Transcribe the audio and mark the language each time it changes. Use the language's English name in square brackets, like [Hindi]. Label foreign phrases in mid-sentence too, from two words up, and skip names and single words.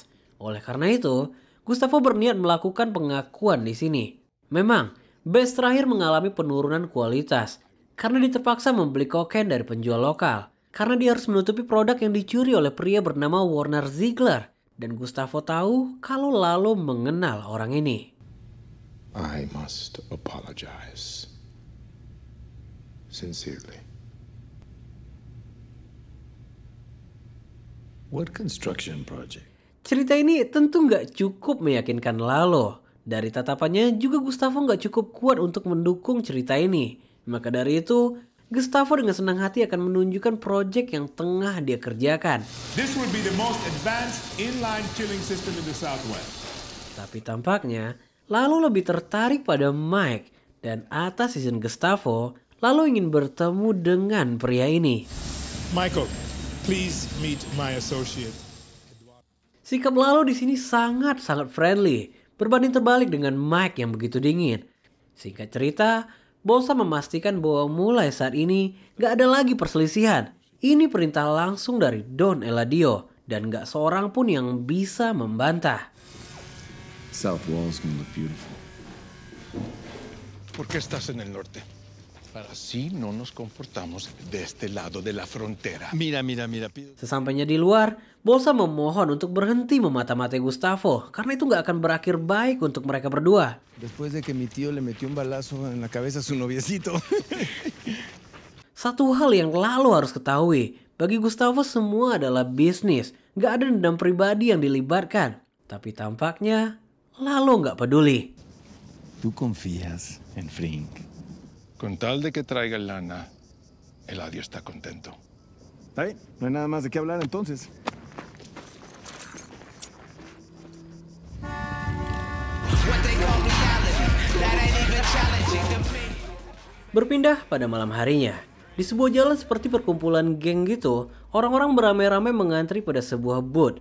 [Indonesian] Oleh karena itu, Gustavo berniat melakukan pengakuan di sini. Memang, Best terakhir mengalami penurunan kualitas. Karena dia terpaksa membeli kokain dari penjual lokal. Karena dia harus menutupi produk yang dicuri oleh pria bernama Werner Ziegler. Dan Gustavo tahu kalau Lalo mengenal orang ini. [English] I must apologize. Sincerely. What construction project? [Indonesian] Cerita ini tentu nggak cukup meyakinkan Lalo. Dari tatapannya juga Gustavo nggak cukup kuat untuk mendukung cerita ini. Maka dari itu, Gustavo dengan senang hati akan menunjukkan proyek yang tengah dia kerjakan. [English] This would be the most advanced inline killing system in the Southwest. [Indonesian] Tapi tampaknya, Lalo lebih tertarik pada Mike. Dan atas izin Gustavo, Lalo ingin bertemu dengan pria ini. [English] Michael, please meet my associate. [Indonesian] Sikap Lalo di sini sangat-sangat friendly, berbanding terbalik dengan Mike yang begitu dingin. Singkat cerita, Bolsa memastikan bahwa mulai saat ini gak ada lagi perselisihan. Ini perintah langsung dari Don Eladio dan gak seorang pun yang bisa membantah. [English] South wall's gonna look beautiful. [Spanish] ¿Por qué estás en el norte? Para así no nos comportamos de este lado de la frontera. Mira. [Indonesian] Sesampainya di luar, Bolsa memohon untuk berhenti memata-matai Gustavo karena itu gak akan berakhir baik untuk mereka berdua. [Spanish] Después de que mi tío le metió un balazo en la cabeza a su noviecito. [Indonesian] Satu hal yang Lalo harus ketahui, bagi Gustavo semua adalah bisnis, gak ada dendam pribadi yang dilibatkan. Tapi tampaknya Lalo gak peduli. [Spanish] ¿Tú confías en Frink? Con tal de que traiga lana, Eladio está contento. Está bien, no hay nada más de qué hablar entonces. [Indonesian] Berpindah pada malam harinya. Di sebuah jalan seperti perkumpulan geng gitu, orang-orang beramai-ramai mengantri pada sebuah booth.